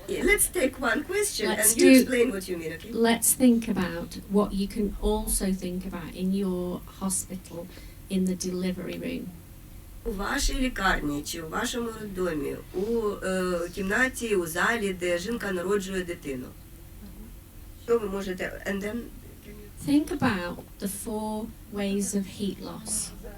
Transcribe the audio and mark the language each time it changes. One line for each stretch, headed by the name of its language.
English: Let's take one question and you explain what you mean, okay? Let's think about what you can also think about in your hospital in the delivery room.
Ukrainian: У вашій лікарні чи у вашому роддомі, у кімнаті, у залі, де жінка народжує дитину. Що ви можете...
English: And then... Think about the 4 ways of heat loss.